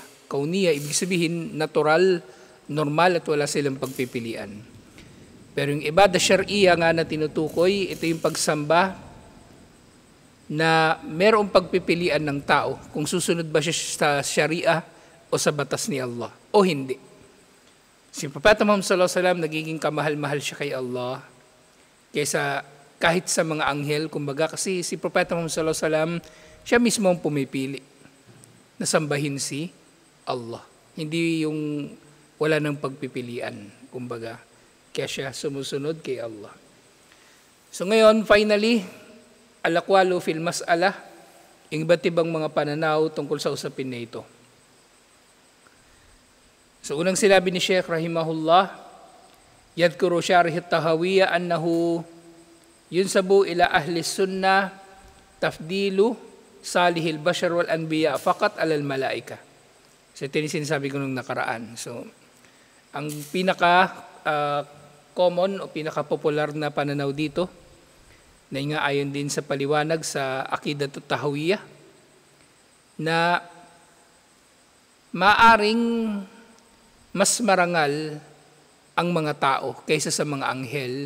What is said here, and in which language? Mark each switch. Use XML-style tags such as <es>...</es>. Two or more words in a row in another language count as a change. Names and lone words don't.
<tl>Kauniyah, ibig sabihin natural, normal at wala silang pagpipilian. Pero yung</tl> <ar>عبادة شرعية</ar> <tl>nga na tinutukoy, ito yung pagsamba na merong pagpipilian ng tao kung susunod ba siya sa syariah o sa batas ni Allah o hindi. Si Propeta Muhammad</tl> <ar>صلى الله عليه وسلم</ar> <tl>nagiging kamahal-mahal siya kay Allah kaysa kahit sa mga anghel, kumbaga kasi si Propeta Muhammad</tl> <ar>صلى الله عليه وسلم</ar> <tl>siya mismo ang pumipili na sambahin si Allah. Hindi yung wala nang pagpipilian, kumbaga. Kaya siya sumusunod kay Allah. So ngayon, finally,</tl> <ar>الأقوال في المسألة,</ar> <tl>yung iba't ibang mga pananaw tungkol sa usapin na ito. So unang sinabi ni Sheikh rahimahullah,</tl> <ar>يذكر شارح الطحاوية أنه ينسب إلى أهل السنة تفضيل صالحي البشر والأنبياء فقط على الملائكة.</ar> <tl>So ito yung sinasabi ko nung nakaraan. So ang pinaka common o pinaka-popular na pananaw dito na nga ayon din sa paliwanag sa Aqidatut Tahawiyah na maaring mas marangal ang mga tao kaysa sa mga anghel.</tl>